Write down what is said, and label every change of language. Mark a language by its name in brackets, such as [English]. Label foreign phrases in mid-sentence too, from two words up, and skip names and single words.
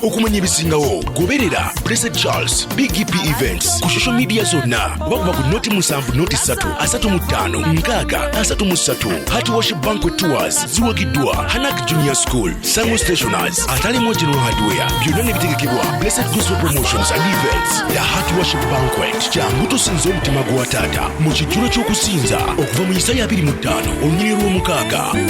[Ganda] Okumanya ebisingawo, goberera Blessed Charles, B G P Events, ku [English] social media [Ganda] zonna, oba kuba ku noti musanvu, noti ssatu, asatu mu ttaano, nkaaga, asatu mu ssatu. Heart Worship Banquet Tours, ziwagiddwa Hanak Junior School, Sango Stationers, Atali General Hardware, byonna ne bitegekebwa Blessed Gospel Promotions and Events. The Heart Worship Banquet, jangu tusinze omutima gwa Taata, mu kijjulo ky'okusinza, okuva mu Yesaya abiri mu ttaano, olunyiriri lw'omukaaga.